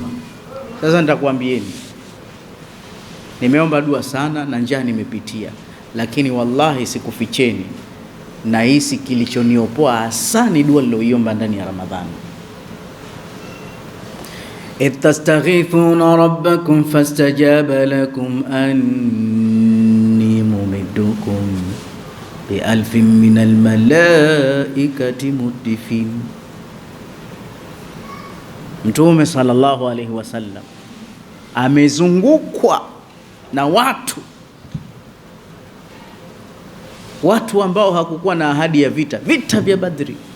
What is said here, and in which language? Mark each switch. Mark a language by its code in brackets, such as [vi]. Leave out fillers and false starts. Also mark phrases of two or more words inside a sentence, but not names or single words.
[sw] Sasa nitakwambieni, nimeomba dua sana na njaa nimepitia, lakini wallahi sikuficheni, na hisi kilichoniopoa hasa ni dua niliyoiomba ndani ya Ramadhani. [ar] إذ تستغيثون ربكم فاستجاب لكم أني ممدكم بألف من الملائكة مردفين. [sw] Mtume [ar] صلى الله عليه وسلم [sw] amezungukwa na watu ambao hakukuwa na ahadi ya vita vya Badri.